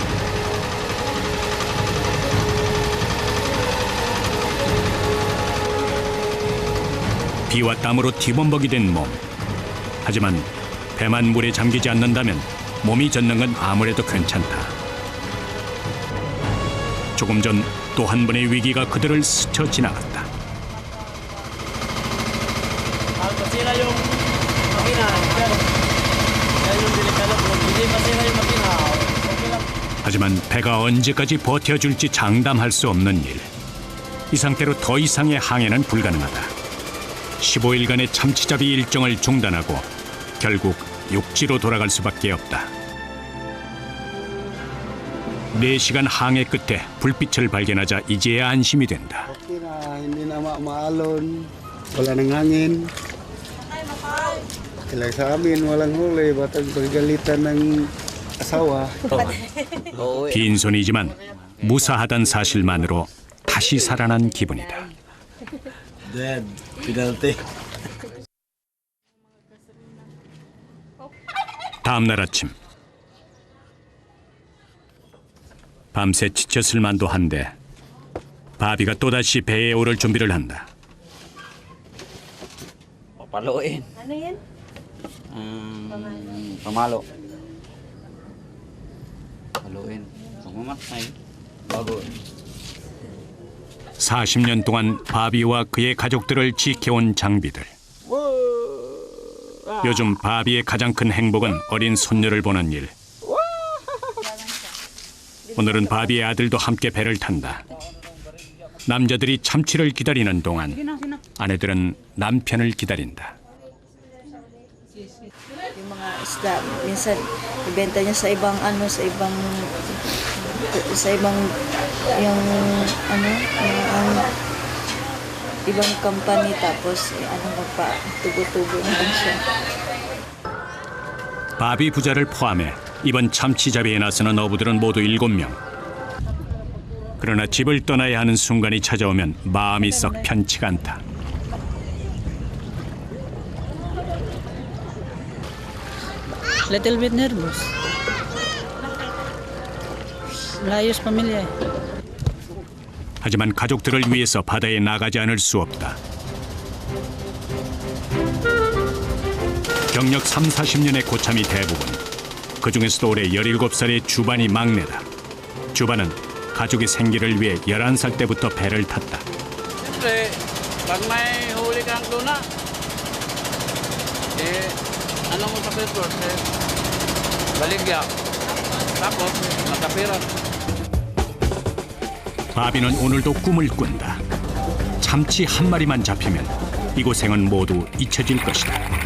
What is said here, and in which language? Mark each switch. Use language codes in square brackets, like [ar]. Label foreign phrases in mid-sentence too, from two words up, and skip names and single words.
[ko] 비와 땀으로 뒤범벅이 된 몸. 하지만 배만 물에 잠기지 않는다면 몸이 젖는 건 아무래도 괜찮다. 조금 전 또 한 번의 위기가 그들을 스쳐 지나갔다. [tl] Masira yung makina. Yan yung delikado. Kung hindi masira yung makina, okay lang. [ko] 하지만 배가 언제까지 버텨줄지 장담할 수 없는 일. 이 상태로 더 이상의 항해는 불가능하다. 15일간의 참치잡이 일정을 중단하고 결국 육지로 돌아갈 수밖에 없다. 4시간 항해 끝에 불빛을 발견하자 이제야 안심이 된다. [tl] Okay na, hindi na maalon. Wala nang hangin. Kailang sa amin, walang huli. Batang pagalitan ng asawa. [ko] 빈손이지만 무사하단 사실만으로 다시 살아난 기분이다. [en] Dead. Penalty. [ko] 다음 날 아침. 밤새 지쳤을 만도 한데 바비가 또다시 배에 오를 준비를 한다. [tl] Paluin. Ano yan? Pamalo. Paluin. Pamamatay. Bago. [ko] 40년 동안 바비와 그의 가족들을 지켜온 장비들. 요즘 바비의 가장 큰 행복은 어린 손녀를 보는 일. 오늘은 바비의 아들도 함께 배를 탄다. 남자들이 참치를 기다리는 동안 아내들은 남편을 기다린다. [tl] Yung mga isda, minsan ibenta niya sa ibang yung ang ibang company tapos magpa-tubo-tubo na din siya. [ko] 바비 부자를 포함해 이번 참치잡이에 나서는 어부들은 모두 7명. 그러나 집을 떠나야 하는 순간이 찾아오면 마음이 썩 편치가 않다. [en] Little bit nervous. [tl] Layos pamilya. [ko] 하지만 가족들을 위해서 바다에 나가지 않을 수 없다. 경력 30-40년의 고참이 대부분. 그중에서도 올해 17살의 주반이 막내다. 주반은 가족의 생계를 위해 11살 때부터 배를 탔다. [tl] Siyempre, pag may huli kang tuna, ano mo sa Christmas, baligya. Tapos, nakapira. [ko] 바비는 오늘도 꿈을 꾼다. 참치 한 마리만 잡히면 이 고생은 모두 잊혀질 것이다.